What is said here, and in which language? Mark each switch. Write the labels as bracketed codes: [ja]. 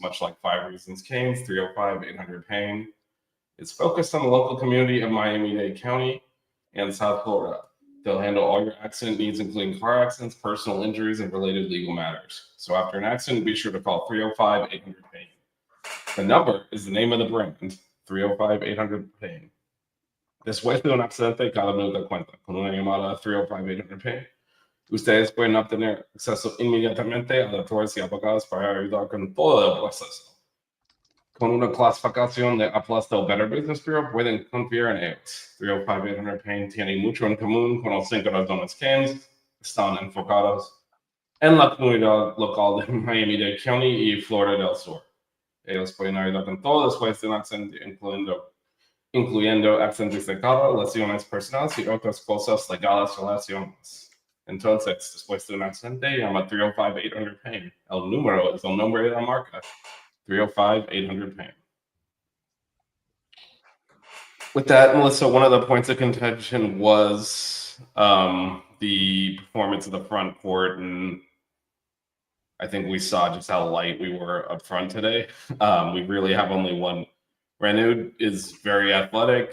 [en] Much like 5 Reasons Canes, 305-800-PAIN is focused on the local community of Miami-Dade County and South Florida. They'll handle all your accident needs, including car accidents, personal injuries, and related legal matters. So after an accident, be sure to call 305-800-PAIN. The number is the name of the brand, 305-800-PAIN. [es] Después de un accidente, cada minuto cuenta. Con una llamada a 305-800-PAIN, ustedes pueden obtener acceso inmediatamente a doctores y abogados para ayudar con todo el proceso. Con una clasificación de A+ del Better Business Bureau, pueden confiar en ellos. 305-800-PAIN tiene mucho en común con los 5 razones Canes. Están enfocados en la comunidad local de Miami-Dade County y Florida del Sur. Ellos pueden ayudar con todo después de un accidente, incluyendo accidentes de carro, lesiones personales y otras cosas legales relacionadas. Entonces, después de un accidente, llama 305-800-PAIN. El número es el nombre de la marca. 305-800-PAIN. [en] With that, Melissa, one of the points of contention was the performance of the front court, and I think we saw just how light we were up front today. We really have only one. Renu is very athletic.